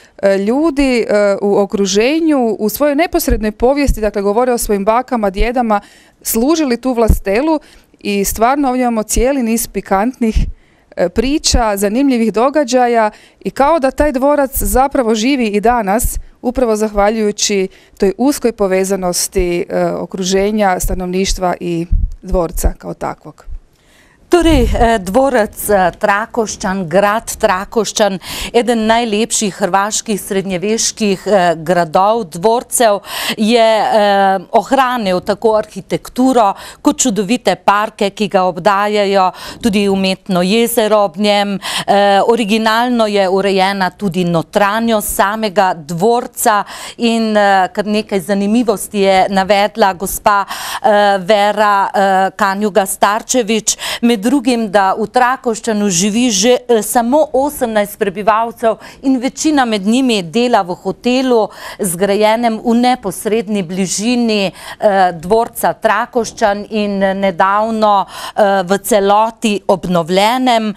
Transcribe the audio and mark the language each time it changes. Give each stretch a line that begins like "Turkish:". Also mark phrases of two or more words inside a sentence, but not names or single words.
Croatian: ljudi u okruženju, u svojoj neposrednoj povijesti, dakle govore o svojim bakama, djedama, služili tu Vlastelu i stvarno ovdje imamo cijeli niz pikantnih priča, zanimljivih događaja i kao da taj dvorac zapravo živi i danas, upravo zahvaljujući toj uskoj povezanosti okruženja, stanovništva i dvorca kao takvog.
Slovenian: Torej, dvorac Trakošćan, grad Trakošćan, eden najlepših hrvaških srednjeveških gradov, dvorcev, je ohranil tako arhitekturo kot čudovite parke, ki ga obdajajo, tudi umetno jezero ob njem. Originalno je urejena tudi notranjost samega dvorca in kar nekaj zanimivosti je navedla gospa Vera Kanjuga-Starčevič, med drugim, da v Trakoščanu živi že samo 18 prebivalcev in večina med njimi dela v hotelu, zgrajenem v neposredni bližini dvorca Trakoščan in nedavno v celoti obnovljenem.